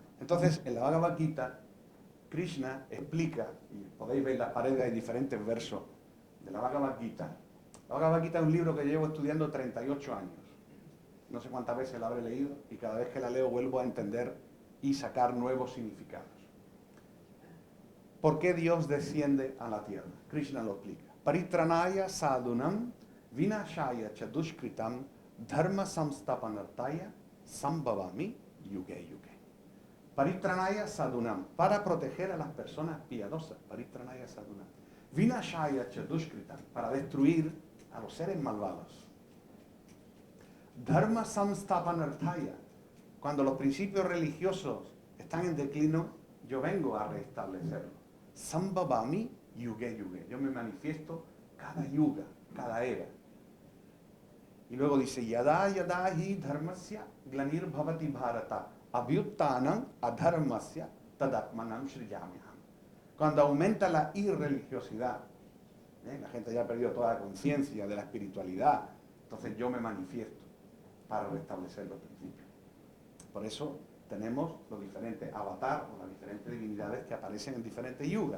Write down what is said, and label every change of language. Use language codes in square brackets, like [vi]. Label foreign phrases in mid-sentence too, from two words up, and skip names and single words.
[es] Entonces, en la Bhagavad Gita, Krishna explica, y podéis ver en las paredes, hay diferentes versos de la Bhagavad Gita. La Bhagavad Gita es un libro que llevo estudiando 38 años. No sé cuántas veces la habré leído y cada vez que la leo vuelvo a entender y sacar nuevos significados. ¿Por qué Dios desciende a la tierra? Krishna lo explica. [sa] Paritranaya sadhunam vinashaya chadushkritam dharma samstapanartaya sambhavami yuge yuge. Paritranaya sadhunam, [es] para proteger a las personas piadosas. [sa] Paritranaya sadhunam. Vinashaya chadushkritam, [es] para destruir a los seres malvados. [sa] Dharma samstapanartaya, [es] cuando los principios religiosos están en declino, yo vengo a restablecerlos. [sa] Sambhavami yuge yuge. [es] Yo me manifiesto cada yuga, cada era. Y luego dice, [sa] yada yada hi dharmasya glanir bhavati bharata abhyuttanam adharmasya tadatmanam srijamyaham. [es] Cuando aumenta la irreligiosidad, la gente ya ha perdido toda la conciencia de la espiritualidad, entonces yo me manifiesto para restablecer los principios. Por eso tenemos los diferentes avatares o las diferentes divinidades que aparecen en diferentes yugas.